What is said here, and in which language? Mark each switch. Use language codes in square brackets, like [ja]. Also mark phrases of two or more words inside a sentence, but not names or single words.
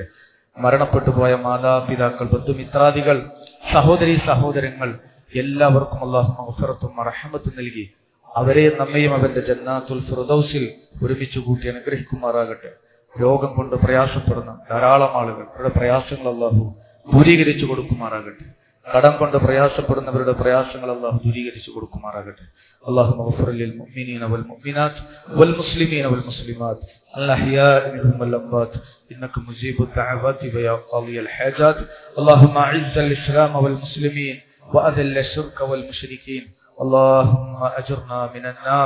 [ml] മരണപ്പെട്ടു പോയ മാതാപിതാക്കൾ, ബന്ധുമിത്രാദികൾ, സഹോദരീ സഹോദരങ്ങൾ എല്ലാവർക്കും അല്ലാഹു മഗ്ഫിറത്തും റഹ്മത്തും നൽകി അവരെ നമ്മയും അവന്റെ ജന്നാത്തുൽ ഫിർദൗസിൽ ഒരുമിച്ച് കൂട്ടി അനുഗ്രഹിക്കുമാറാകട്ടെ. രോഗം കൊണ്ട് പ്രയാസപ്പെടുന്ന ധാരാളം ആളുകൾ, അവരുടെ പ്രയാസങ്ങൾ അല്ലാഹു ദൂരീകരിച്ചു കൊടുക്കുമാറാകട്ടെ. കടം കൊണ്ട് പ്രയാസപ്പെടുന്നവരുടെ പ്രയാസങ്ങൾ അല്ലാഹു ദൂരീകരിച്ചു കൊടുക്കുമാറാകട്ടെ. [ar] اللهم اغفر للمؤمنين والمؤمنات والمسلمين والمسلمات الأحياء منهم والأموات إنك مجيب الدعوات ويا قاضي الحاجات. اللهم أعز الإسلام والمسلمين وأذل الشرك والمشركين. اللهم أجرنا من النار.